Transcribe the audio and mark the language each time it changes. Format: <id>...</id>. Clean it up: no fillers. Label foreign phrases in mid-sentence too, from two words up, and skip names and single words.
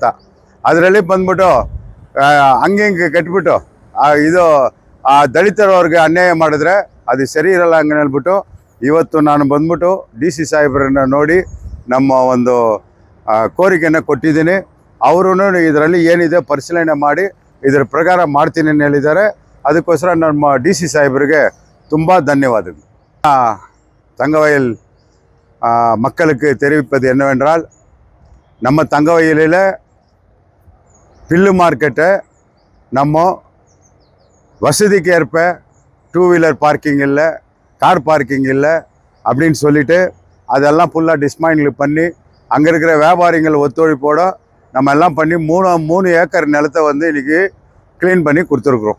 <kn>ಅದರಲ್ಲಿ ಬಂದ್ಬಿಟ್ಟು ಹಂಗೆ ಕಟ್ಬಿಟ್ಟು ಆ ದಲಿತರವ್ರಿಗೆ ಅನ್ಯಾಯ ಮಾಡಿದ್ರೆ ಅದು ಸರಿ ಇರಲ್ಲ ಹಂಗೆ ಹೇಳ್ಬಿಟ್ಟು ಇವತ್ತು ನಾನು ಬಂದ್ಬಿಟ್ಟು DC ಸಾಹೇಬ್ರನ್ನ ನೋಡಿ ನಮ್ಮ ಒಂದು ಕೋರಿಕೆಯನ್ನು ಕೊಟ್ಟಿದ್ದೀನಿ. ಅವರು ಇದರಲ್ಲಿ ಏನಿದೆ ಪರಿಶೀಲನೆ ಮಾಡಿ ಇದರ ಪ್ರಕಾರ ಮಾಡ್ತೀನಿ ಅಂತ ಹೇಳಿದ್ದಾರೆ. ಅದಕ್ಕೋಸ್ಕರ ನಮ್ಮ DC ಸಾಹೇಬರಿಗೆ ತುಂಬ ಧನ್ಯವಾದಗಳು.</kn> <ta>தங்கவயல் மக்களுக்கு தெரிவிப்பது என்னவென்றால், நம்ம தங்கவயலில் பில்லு மார்க்கெட்டை நம்ம வசதிக்கு ஏற்ப</ta> <en>two wheeler parking</en> <ta>இல்லை,</ta> <en>car parking</en> <ta>இல்லை அப்படின்னு சொல்லிட்டு அதெல்லாம் ஃபுல்லாக டிஸ்மாண்டில் பண்ணி அங்கே இருக்கிற வியாபாரிகள் ஒத்துழைப்போடு நம்ம எல்லாம் பண்ணி 3 ஏக்கர் நிலத்தை வந்து இன்றைக்கி க்ளீன் பண்ணி கொடுத்துருக்குறோம்.</ta>